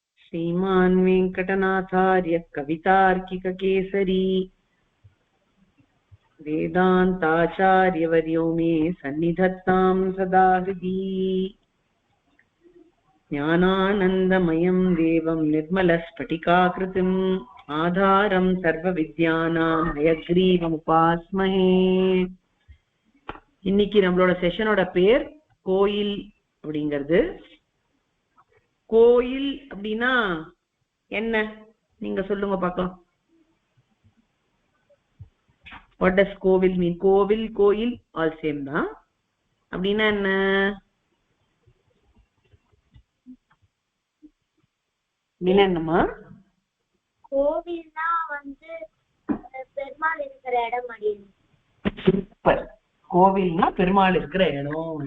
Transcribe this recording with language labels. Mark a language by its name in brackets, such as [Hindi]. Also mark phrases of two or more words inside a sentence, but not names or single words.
[Sanskrit] श्रीमान् वेङ्कटनाथार्य कवितार्किककेसरी वेदान्ताचार्यवर्यो मे सन्निधत्तां सदा हृदि ज्ञानानन्दमयं देवं निर्मलस्फटिकाकृतिम् आधारं सर्वविद्यानां हयग्रीवमुपास्महे. [Tamil] இன்னைக்கு நம்மளோட செஷனோட பேர் கோயில் அப்படிங்கிறது. கோயில் அப்படின்னா என்ன நீங்க சொல்லுங்க பார்க்கலாம். [English] What does கோவில் mean? [Tamil] கோவில் கோயில் [English] all same [Tamil] தான். அப்படின்னா என்ன? என்னம்மா? கோவில்னா வந்து பெருமாள் இருக்கிற இடம் அடியன். சூப்பர். கோவில்னா பெருமாள் இருக்கிற இடம்.